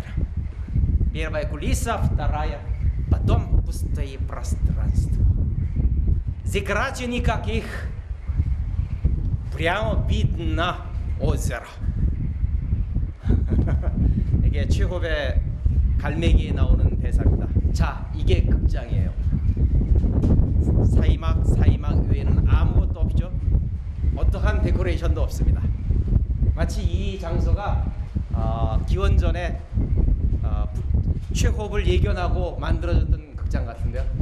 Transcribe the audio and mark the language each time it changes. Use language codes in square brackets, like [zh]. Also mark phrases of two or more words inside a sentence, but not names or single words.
[ru] Первая кулиса, вторая, потом пустое пространство. Зиграть никаких. Прямо видно озеро. [ko] 이게 최고의 갈매기에 나오는 대사입니다. 자, 이게 극장이에요. 사이막 외에는 아무것도 없죠. 어떠한 데코레이션도 없습니다. 마치 이 장소가 기원전에 최호흡을 예견하고 만들어졌던 극장 같은데요.